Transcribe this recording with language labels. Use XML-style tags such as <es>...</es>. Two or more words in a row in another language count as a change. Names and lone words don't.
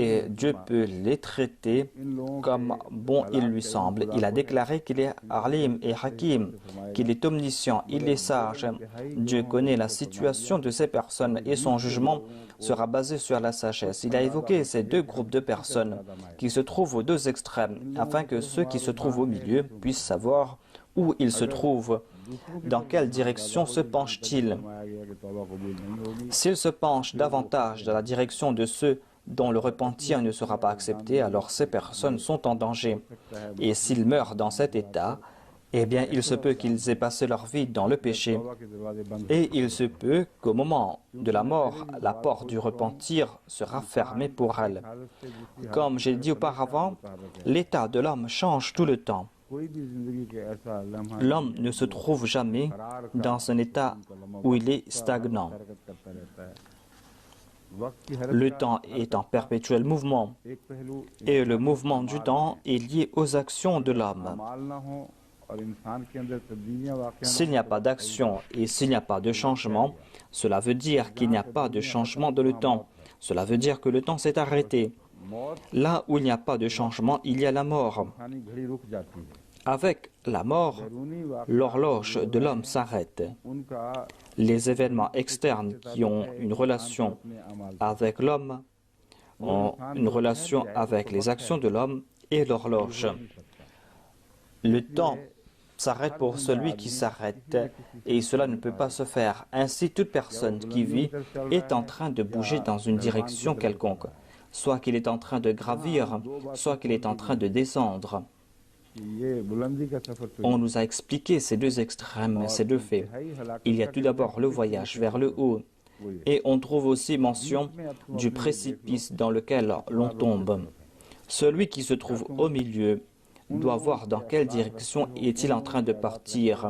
<fr>et Dieu peut les traiter</fr> <ur>ان لوگوں</ur> <fr>comme bon il lui semble. Il a déclaré qu'il est Alim et Hakim, qu'il est omniscient, il est sage. Dieu connaît la situation de ces personnes et son jugement sera basé sur la sagesse. Il a évoqué ces deux groupes de personnes qui se trouvent aux deux extrêmes, afin que ceux qui se trouvent au milieu puissent savoir où ils se trouvent, dans quelle direction se penchent-ils.</fr> <ur>فرمایا گیا کہ توبہ قبول نہیں ہوگی</ur> <fr>S'ils se penchent davantage dans la direction de ceux dont le repentir ne sera pas accepté, alors ces personnes sont en danger. Et s'ils meurent dans cet état, eh bien, il se peut qu'ils aient passé leur vie dans le péché.</fr> <ur>توبہ کے دروازے بند</ur> <fr>Et il se peut qu'au moment de la mort, la porte du repentir sera fermée pour elle.</fr> <ur>حالت سے دوسری</ur> <fr>Comme j'ai dit auparavant, l'état de l'homme change tout le temps.</fr> <ur>کوئی بھی زندگی کے ایسا لمحہ</ur> <fr>L'homme ne se trouve jamais dans un état où il est stagnant.</fr> <ur>حرکت کرتا رہتا ہے وقت کی حرکت</ur> <fr>Le temps est en perpétuel mouvement</fr> <ur>ایک پہلو</ur> <fr>et le mouvement du temps est lié aux actions de l'homme.</fr> <ur>مال نہ ہو اور انسان کے اندر تبدیلیاں واق</ur> <fr>S'il n'y a pas d'action et s'il n'y a pas de changement, cela veut dire qu'il n'y a pas de changement dans le temps. Cela veut dire que le temps s'est arrêté. मौत Là où il n'y a pas de changement, il y a la mort.</fr> <ur>انسانی گھڑی رک جاتی ہے</ur> <fr>Avec la mort,</fr> <ur>بیرونی واق</ur> <fr>l'horloge de l'homme s'arrête. उनका Les événements externes qui ont une relation</fr> <ur>اپنے اعمال</ur> <fr>avec l'homme ont une relation avec les actions de l'homme et l'horloge. Le temps s'arrête pour celui qui s'arrête et cela ne peut pas se faire. Ainsi, toute personne qui vit est en train de bouger dans une direction quelconque, soit qu'il est en train de gravir, soit qu'il est en train de descendre.</fr> <ur>یہ بلندی کا سفر تو</ur> <fr>On nous a expliqué ces deux extrêmes, ces deux faits. Il y a tout d'abord le voyage vers le haut et on trouve aussi mention du précipice dans lequel l'on tombe. Celui qui se trouve au milieu doit voir dans quelle direction est-il en train de partir.</fr>